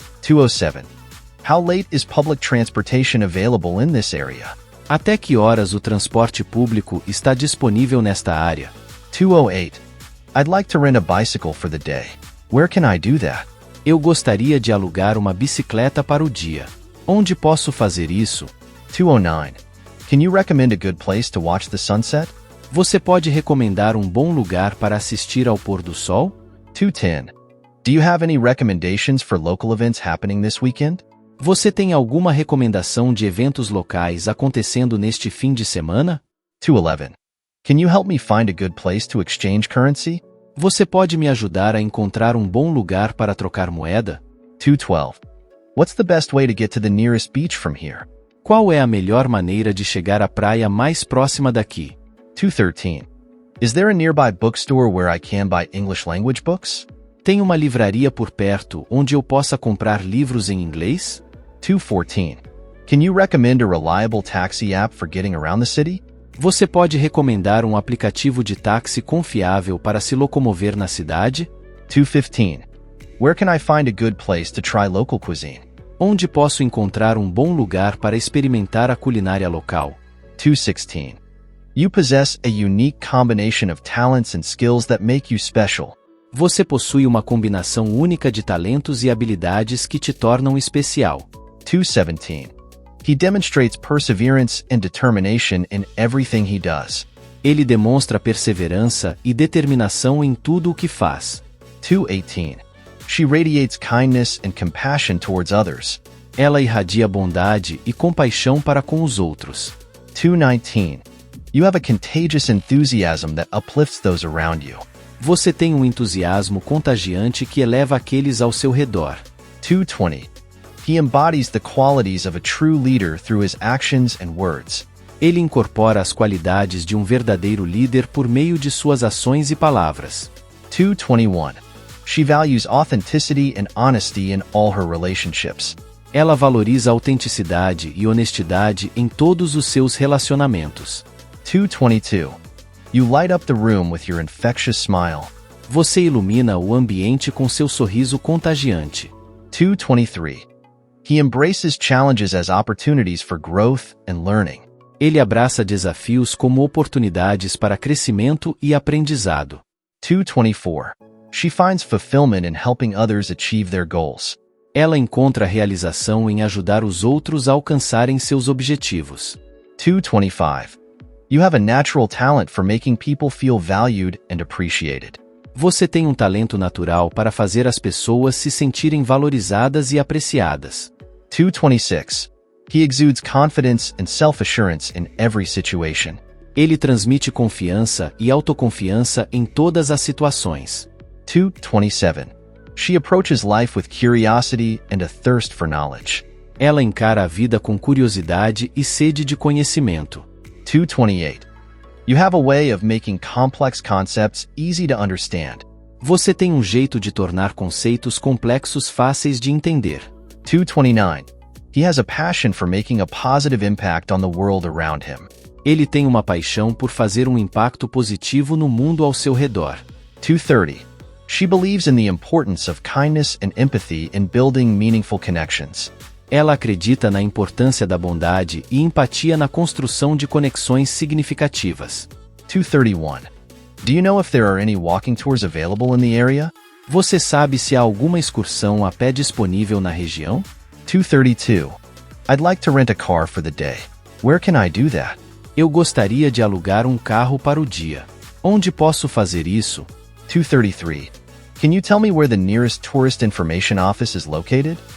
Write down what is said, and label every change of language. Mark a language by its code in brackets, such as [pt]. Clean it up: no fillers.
[en] 207. How late is public transportation available in this area? [pt] Até que horas o transporte público está disponível nesta área? [en] 208. I'd like to rent a bicycle for the day. Where can I do that? [pt] Eu gostaria de alugar uma bicicleta para o dia. Onde posso fazer isso? [en] 209. Can you recommend a good place to watch the sunset? [pt] Você pode recomendar um bom lugar para assistir ao pôr do sol? [en] 210. Do you have any recommendations for local events happening this weekend? [pt] Você tem alguma recomendação de eventos locais acontecendo neste fim de semana? [en] 211. Can you help me find a good place to exchange currency? [pt] Você pode me ajudar a encontrar um bom lugar para trocar moeda? [en] 212. What's the best way to get to the nearest beach from here? [pt] Qual é a melhor maneira de chegar à praia mais próxima daqui? [en] 213. Is there a nearby bookstore where I can buy English language books? [pt] Tem uma livraria por perto onde eu possa comprar livros em inglês? [en] 214. Can you recommend a reliable taxi app for getting around the city? [pt] Você pode recomendar um aplicativo de táxi confiável para se locomover na cidade? [en] 215. Where can I find a good place to try local cuisine? [pt] Onde posso encontrar um bom lugar para experimentar a culinária local? [en] 216. You possess a unique combination of talents and skills that make you special. [pt] Você possui uma combinação única de talentos e habilidades que te tornam especial. [en] 217. He demonstrates perseverance and determination in everything he does. [pt] Ele demonstra perseverança e determinação em tudo o que faz. [en] 218. She radiates kindness and compassion towards others. [pt] Ela irradia bondade e compaixão para com os outros. [en] 219. You have a contagious enthusiasm that uplifts those around you. [pt] Você tem um entusiasmo contagiante que eleva aqueles ao seu redor. [en] 220. He embodies the qualities of a true leader through his actions and words. [pt] Ele incorpora as qualidades de um verdadeiro líder por meio de suas ações e palavras. [en] 221. She values authenticity and honesty in all her relationships. [pt] Ela valoriza autenticidade e honestidade em todos os seus relacionamentos. [en] 222. You light up the room with your infectious smile. [pt] Você ilumina o ambiente com seu sorriso contagiante. [en] 223. He embraces challenges as opportunities for growth and learning. [pt] Ele abraça desafios como oportunidades para crescimento e aprendizado. [en] 224. She finds fulfillment in helping others achieve their goals. [pt] Ela encontra realização em ajudar os outros a alcançarem seus objetivos. [en] 225. You have a natural talent for making people feel valued and appreciated. [pt] Você tem um talento natural para fazer as pessoas se sentirem valorizadas e apreciadas. [en] 226. He exudes confidence and self-assurance in every situation. [pt] Ele transmite confiança e autoconfiança em todas as situações. [en] 227. She approaches life with curiosity and a thirst for knowledge. [pt] Ela encara a vida com curiosidade e sede de conhecimento. [en] 228. You have a way of making complex concepts easy to understand. [pt] Você tem um jeito de tornar conceitos complexos fáceis de entender. [en] 229. He has a passion for making a positive impact on the world around him. [pt] Ele tem uma paixão por fazer um impacto positivo no mundo ao seu redor. [en] 230. She believes in the importance of kindness and empathy in building meaningful connections. [pt] Ela acredita na importância da bondade e empatia na construção de conexões significativas. [en] 231. Do you know if there are any walking tours available in the area? [pt] Você sabe se há alguma excursão a pé disponível na região? [en] 232. I'd like to rent a car for the day. Where can I do that? [pt] Eu gostaria de alugar um carro para o dia. Onde posso fazer isso? [en] 233. Can you tell me where the nearest tourist information office is located?